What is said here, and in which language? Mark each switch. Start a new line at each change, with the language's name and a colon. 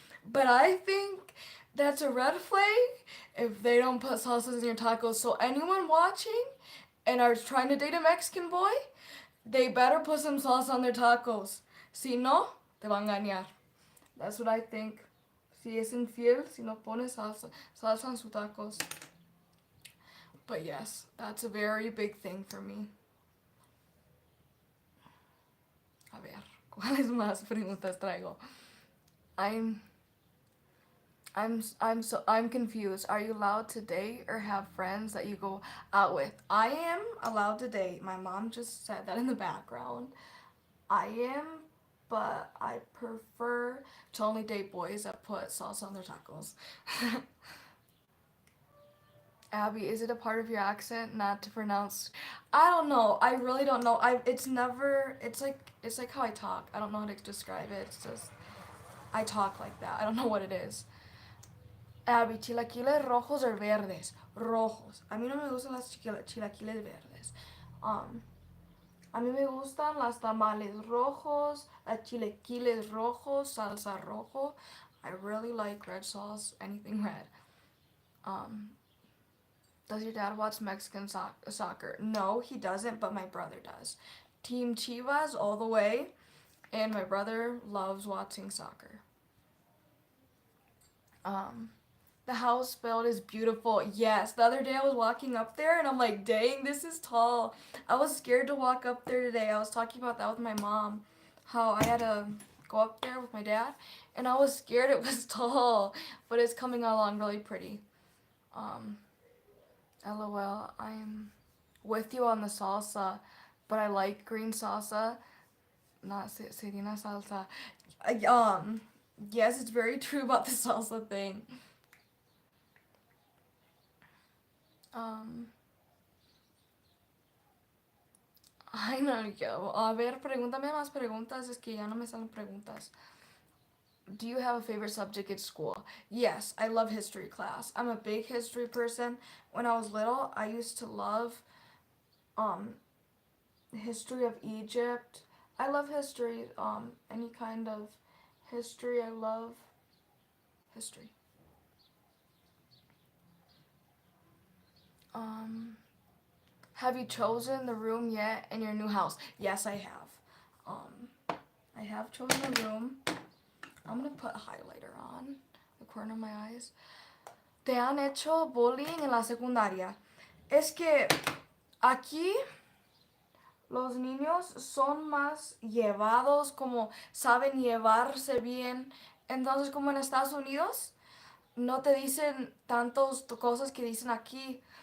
English: But I think that's a red flag if they don't put salsas in your tacos. So anyone watching and are trying to date a Mexican boy, they better put some salsa on their tacos.
Spanish: Si no, te van a engañar.
English: That's what I think.
Spanish: Si es infiel, si no pone salsa en sus tacos.
English: But yes, that's a very big thing for me.
Spanish: A ver, ¿cuáles más preguntas traigo?
English: I'm confused. Are you allowed to date or have friends that you go out with? I am allowed to date. My mom just said that in the background. I am, but I prefer to only date boys that put salsa on their tacos. Abby, is it a part of your accent not to pronounce? I don't know. I really don't know. It's like how I talk. I don't know how to describe it. It's just I talk like that. I don't know what it is.
Spanish: Abby, chilaquiles rojos or verdes? Rojos. A mí no me gustan las chilaquiles verdes. A mí me gustan las tamales rojos, las chilaquiles rojos, salsa rojo.
English: I really like red sauce, anything red. Does your dad watch Mexican soccer? No, he doesn't, but my brother does. Team Chivas all the way, and my brother loves watching soccer. The house build is beautiful. Yes, the other day I was walking up there and I'm like, dang, this is tall. I was scared to walk up there today. I was talking about that with my mom, how I had to go up there with my dad, and I was scared it was tall, but it's coming along really pretty. Um, LOL, I'm with you on the salsa, but I like green salsa, not serena salsa. Yes, it's very true about the salsa thing.
Spanish: Um, Ay, no, yo. A ver, pregúntame más preguntas. Es que ya no me salen preguntas.
English: Do you have a favorite subject at school? Yes, I love history class. I'm a big history person. When I was little, I used to love um history of Egypt. I love history, any kind of history. I love history. Um have you chosen the room yet in your new house? Yes, I have. I have chosen a room. I'm gonna put a highlighter on the corner of my eyes.
Spanish: ¿Te han hecho bullying en la secundaria? Es que aquí los niños son más llevados, como saben llevarse bien. Entonces, como en Estados Unidos, no te dicen tantas cosas que dicen aquí.